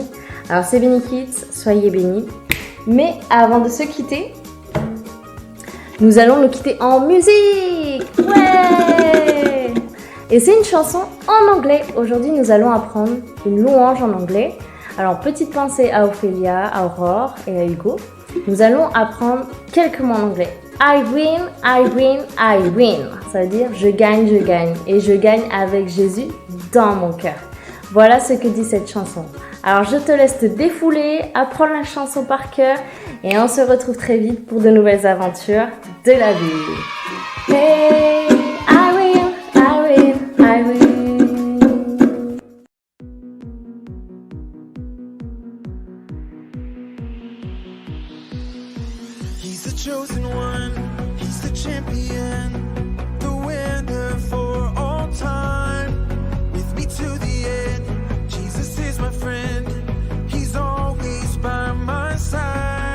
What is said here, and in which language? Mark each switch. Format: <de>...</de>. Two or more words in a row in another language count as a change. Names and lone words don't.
<fr>Alors c'est béni Kids, soyez bénis. Mais avant de se quitter, nous allons nous quitter en musique. Ouais. Et c'est une chanson en anglais. Aujourd'hui nous allons apprendre une louange en anglais. Alors petite pensée à Ophélia, à Aurore et à Hugo. Nous allons apprendre quelques mots en anglais.</fr> <en>I win, I win, I win.</en> <fr>Ça veut dire je gagne, je gagne. Et je gagne avec Jésus dans mon cœur. Voilà ce que dit cette chanson. Alors je te laisse te défouler, apprendre la chanson par cœur. Et on se retrouve très vite pour de nouvelles aventures de la vie.</fr> <en>Hey, I win, I win, I win. He's the chosen one, he's the champion, the winner for all time. With me to the end, Jesus is my friend, he's always by my side.</en>